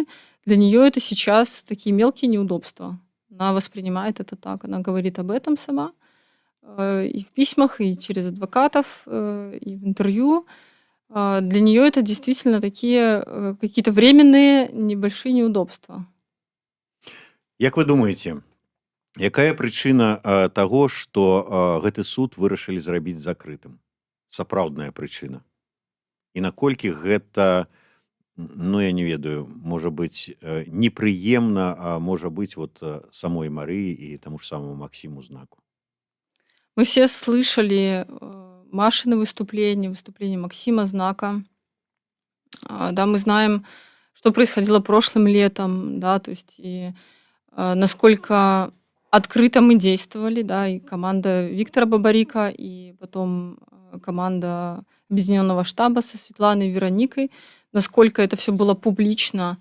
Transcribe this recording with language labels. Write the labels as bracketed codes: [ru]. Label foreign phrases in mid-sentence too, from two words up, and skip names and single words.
[ru] Для нее это сейчас такие мелкие неудобства. Она воспринимает это так, она говорит об этом сама и в письмах, и через адвокатов, и в интервью. Для нее это действительно такие какие-то временные небольшие неудобства. [be] Як вы думаеце, якая прычына таго, што гэты суд вырашылі зрабіць закрытым? Сапраўдная прычына. І наколькі гэта, я не ведаю, можа быць непрыемна, а можа быць вот самой Марыі і таму ж самому Максіму Знаку? [ru] Мы все слышали Машины выступления, выступление Максима Знака. Да, мы знаем, что происходило прошлым летом, да, то есть и насколько открыто мы действовали, да, и команда Виктора Бабарика, и потом команда Объединенного штаба со Светланой и Вероникой, насколько это все было публично.